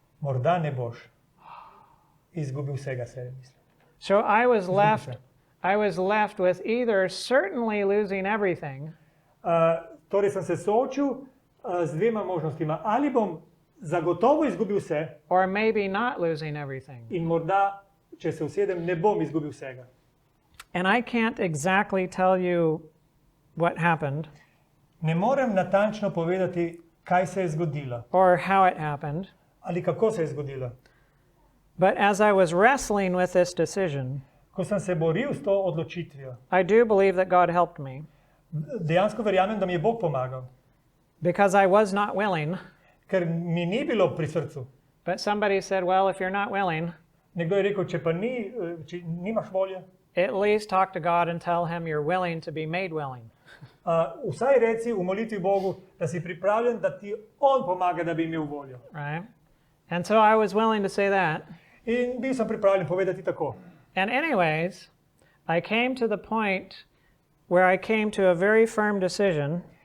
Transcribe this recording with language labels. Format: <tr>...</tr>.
<sl>morda ne boš. Izgubil vsega se, mislim.</sl> <en>So I was left with either certainly losing everything,</en> <sl>Torej sem se soočil z dvema možnostima. Ali bom zagotovo izgubil vse</sl> <en>or maybe not losing everything.</en> <sl>in morda, če se usedem, ne bom izgubil vsega.</sl> <en>And I can't exactly tell you what happened</en> <sl>Ne morem natančno povedati, kaj se je zgodilo</sl> <en>or how it happened,</en> <sl>ali kako se je zgodilo.</sl> <en>but as I was wrestling with this decision,</en> <sl>Ko sem se boril s to odločitvijo,</sl> <en>I do believe that God helped me</en> <sl>dejansko verjamem, da mi je Bog pomagal,</sl> <en>because I was not willing,</en> <sl>ker mi ni bilo pri srcu.</sl> <en>but somebody said, well, if you're not willing,</en> <sl>Nekdo je rekel, če pa če nimaš volje,</sl> <en>at least talk to God and tell him you're willing to be made willing.</en> <sl>Vsaj reci v molitvi Bogu, da si pripravljen, da ti On pomaga, da bi imel voljo.</sl> <en>Right? And so I was willing to say that.</en> <sl>In bil sem pripravljen povedati tako.</sl> <en>And anyways, I came to the point where I came to a very firm decision</en>